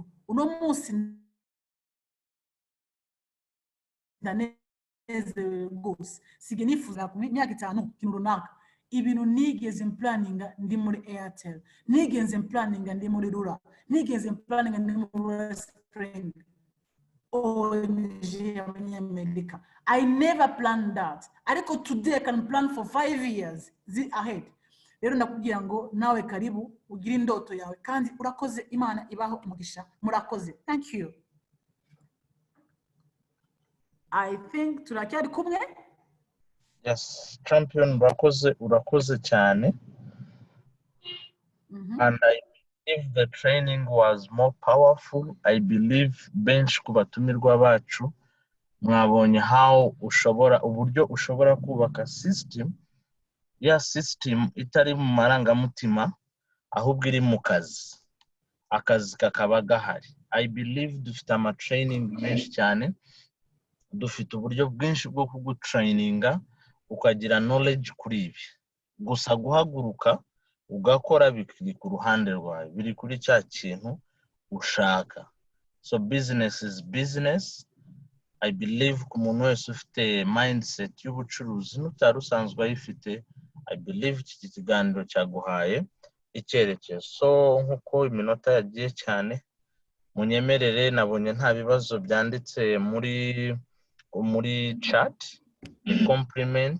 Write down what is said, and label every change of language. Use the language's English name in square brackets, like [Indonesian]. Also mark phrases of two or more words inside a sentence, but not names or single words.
[Kinyarwanda] Uno munsi ndaneze rwose, sige nifuza ku myaka 5 kintu runaka. Ibintu nigeze planninga ndi muri Airtel, nigeze planninga ndi muri Rura, nigeze planninga ndi muri Spring ONG y'Amerika. [English] I never planned that. Ariko today I can plan for 5 years ahead. [Kinyarwanda] Rero nakubwira ngo nawe karibu ugire indoto yawe kandi urakoze. Imana ibaho umugisha. Murakoze. [English] Thank you. I think [Kinyarwanda] turacyari kumwe. [English] Yes, champion, [Kinyarwanda] urakoze cyane. [English] And I believe the training was more powerful. I believe [Kinyarwanda] bench kubatumirwa bacu mwabonye how uburyo ushobora kubaka system, ya system itari mu marangamutima ahubwo iri mu kazi, akazi kakaba gahari. [English] I believe [Kinyarwanda] dufite ama training menshi cyane, dufite uburyo bwinshi bwo kugutraininga ukagira knowledge kuri ibi. Gusa guhaguruka ugakora bikiri ku ruhande rwawe, biri kuri cya kintu ushaka. [English] So business is business. I believe [Kinyarwanda] ku muntu wese ufite mindset y'ubucuruzi n'utari usanzwe ayifite, [English] I believe [Kinyarwanda] iki kiganiro cyaguhaye icyerekezo. So nkuko iminota yagiye cyane, munyemerere, nabonye nta bibazo byanditse muri chat, compliment.